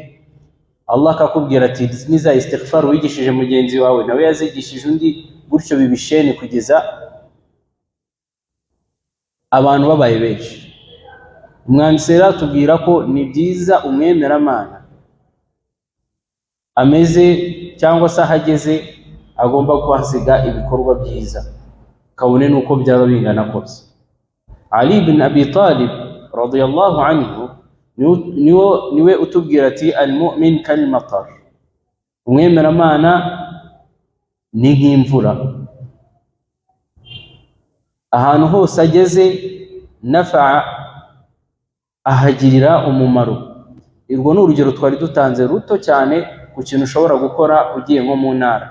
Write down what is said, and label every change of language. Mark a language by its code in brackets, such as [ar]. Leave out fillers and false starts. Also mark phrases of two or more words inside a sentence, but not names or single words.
[rw] Allah akakubwira ati niza istighfar wigishije mugenzi wawe nawe yazigishije undi, gutyo bibishene kugeza abantu babaye benshi. Umwanditsi atubwira ko ni byiza umwemeramana ameze cyangwa se ahageze agomba kuhasiga ibikorwa byiza, kabone nuko byaba bingana kose. Ali ibn Abi Talib [ar] رضي الله عنه [rw] niwe utubwira ati [ar] المؤمن كالمطر, [rw] umwemeramana ni nk'imvura, ahantu hose ageze nafa ahagirira umumaro. Irwo ni urugero twari dutanze ruto cyane ku kintu ushobora gukora ugiye nko mu ntara.